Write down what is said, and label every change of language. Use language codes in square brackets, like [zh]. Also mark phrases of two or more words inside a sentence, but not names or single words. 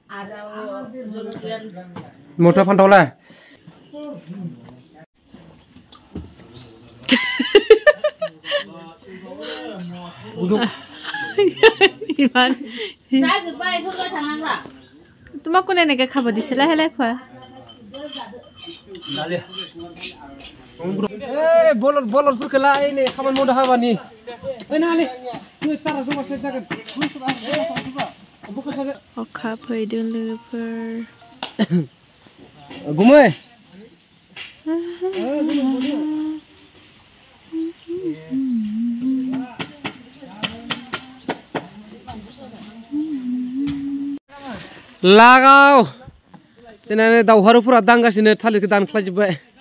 [as] মোটা ফান্তাওলা তোমাক কোনে এনেকে খাব দিছে লাহে লাহে খোৱা [brx] बलदफोरखौ लायनो खामानि मावदो हाबानि नाले तारा जमा जागोन अखा फैदों लोगोफोर गुमै लागाव जोंना दावहारुफोरा दांगासिनो थालिरखौ दानख्लायजोब्बाय